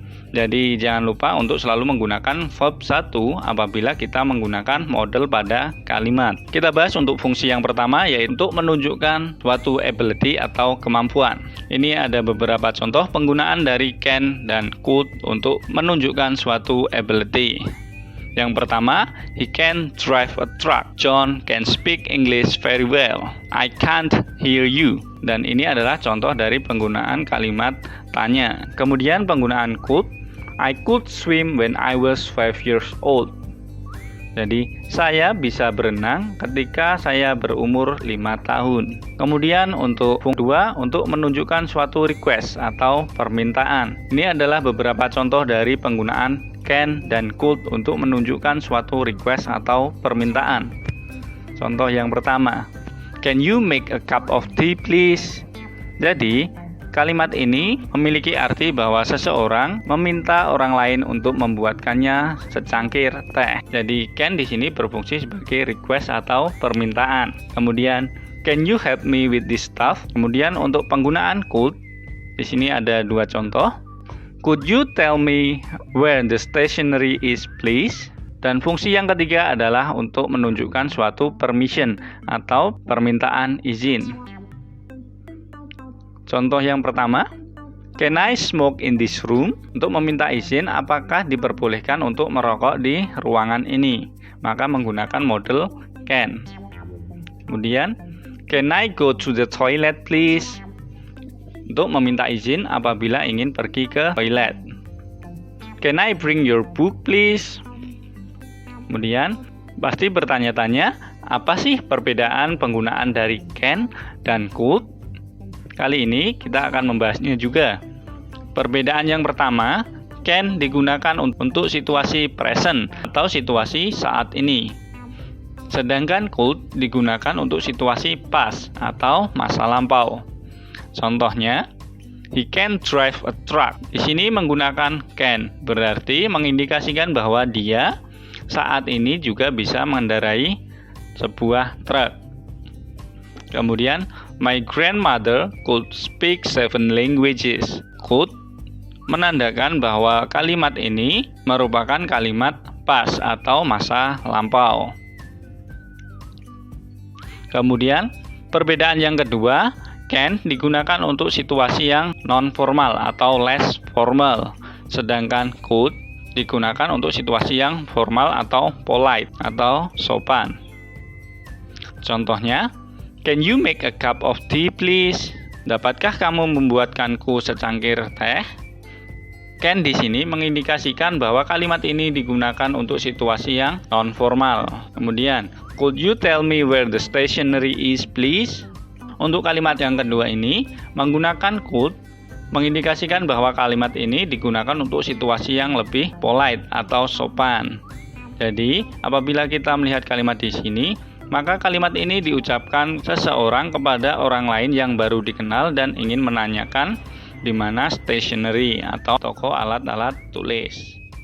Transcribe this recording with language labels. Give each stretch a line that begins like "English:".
Indonesian: Jadi jangan lupa untuk selalu menggunakan verb 1 apabila kita menggunakan model pada kalimat. Kita bahas untuk fungsi yang pertama, yaitu untuk menunjukkan suatu ability atau kemampuan. Ini ada beberapa contoh penggunaan dari can dan could untuk menunjukkan suatu ability. Yang pertama,
English: he can drive a truck. John can speak English very well. I can't hear you.
Indonesian: Dan ini adalah contoh dari penggunaan kalimat tanya. Kemudian penggunaan could.
English: I could swim when I was 5 years old.
Indonesian: Jadi, saya bisa berenang ketika saya berumur 5 tahun. Kemudian untuk fungsi 2, untuk menunjukkan suatu request atau permintaan. Ini adalah beberapa contoh dari penggunaan can dan could untuk menunjukkan suatu request atau permintaan. Contoh yang pertama,
English: can you make a cup of tea please?
Indonesian: Jadi, kalimat ini memiliki arti bahwa seseorang meminta orang lain untuk membuatkannya secangkir teh. Jadi, can di sini berfungsi sebagai request atau permintaan. Kemudian,
English: can you help me with this stuff?
Indonesian: Kemudian untuk penggunaan could, di sini ada dua contoh.
English: Could you tell me where the stationery is, please?
Indonesian: Dan fungsi yang ketiga adalah untuk menunjukkan suatu permission atau permintaan izin. Contoh yang pertama,
English: can I smoke in this room?
Indonesian: Untuk meminta izin apakah diperbolehkan untuk merokok di ruangan ini, maka menggunakan model can. Kemudian,
English: can I go to the toilet please?
Indonesian: Untuk meminta izin apabila ingin pergi ke toilet.
English: Can I bring your book please?
Indonesian: Kemudian pasti bertanya-tanya, apa sih perbedaan penggunaan dari can dan could? Kali ini kita akan membahasnya juga. Perbedaan yang pertama, can digunakan untuk situasi present atau situasi saat ini. Sedangkan could digunakan untuk situasi past atau masa lampau.
English: Contohnya, he can drive a truck.
Indonesian: Di sini menggunakan can, berarti mengindikasikan bahwa dia saat ini juga bisa mengendarai sebuah truk.
English: Kemudian, my grandmother could speak 7 languages.
Indonesian: Could menandakan bahwa kalimat ini merupakan kalimat past atau masa lampau. Kemudian, perbedaan yang kedua, can digunakan untuk situasi yang non-formal atau less formal, sedangkan could digunakan untuk situasi yang formal atau polite atau sopan.
English: Contohnya, can you make a cup of tea please?
Indonesian: Dapatkah kamu membuatkanku secangkir teh? Can di sini mengindikasikan bahwa kalimat ini digunakan untuk situasi yang non-formal.
English: Kemudian, could you tell me where the stationery is please?
Indonesian: Untuk kalimat yang kedua ini, menggunakan could mengindikasikan bahwa kalimat ini digunakan untuk situasi yang lebih polite atau sopan. Jadi, apabila kita melihat kalimat di sini, maka kalimat ini diucapkan seseorang kepada orang lain yang baru dikenal dan ingin menanyakan di mana stationery atau toko alat-alat tulis.